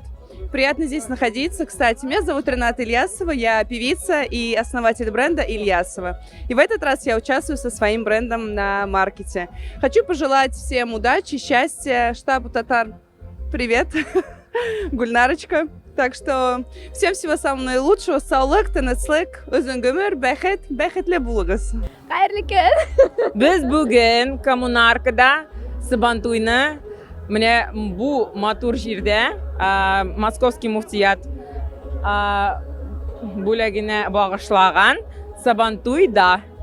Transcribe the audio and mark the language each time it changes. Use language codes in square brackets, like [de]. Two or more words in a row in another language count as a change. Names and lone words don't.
[ru] Приятно здесь находиться. Кстати, меня зовут Рената Ильясова, я певица и основатель бренда Ильясова. И в этот раз я участвую со своим брендом на маркете. Хочу пожелать всем удачи, счастья. Штабу Татар привет, Гульнарочка. Так что всем всего самого наилучшего. [tt] Саулык, тынычлык, өзүң өмүр, бәхетле булыгыз. Хайырлы күн. Biz bugün Коммунаркада Сабантуйны менә бу матур җирдә [ru] Московский муфтият [tt] бүлегенә багышлаган Сабантуйда.